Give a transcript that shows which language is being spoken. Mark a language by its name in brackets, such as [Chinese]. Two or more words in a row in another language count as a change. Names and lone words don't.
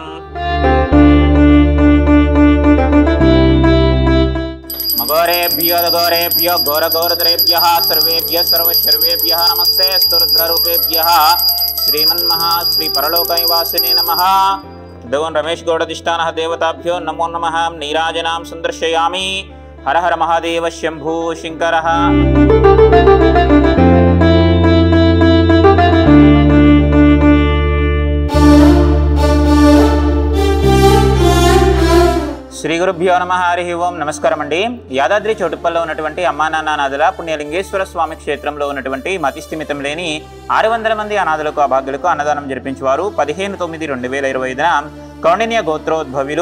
[Sanskrit] मघोरेभ्यो घोरघोरतरेभ्यः सर्वेभ्यः सर्वशर्वेभ्यः नमस्ते स्तुर्धरूपेभ्यः श्रीमन्महा श्री परलोकनिवासिने नमः। देवन् रमेश गौडधिष्ठानः देवताभ्यो नमो नमः। नीराजनां संदर्शयामि। हर हर महादेव शंभु शंकरः। శ్రీ గురుభ్యో నమః హరి ఓం [Telugu] నమస్కారం అండి। యాదాద్రి చౌటుప్పల్లో ఉన్నటువంటి అమ్మా నాన్న అనాథుల పుణ్యలింగేశ్వర స్వామి క్షేత్రంలో ఉన్నటువంటి మతిస్థిమితం లేని 600 మంది అనాథులకు అభాగ్యులకు అన్నదానం జరిపించేవారు 15/9/2025న కౌండిన్య గోత్రోద్భవులు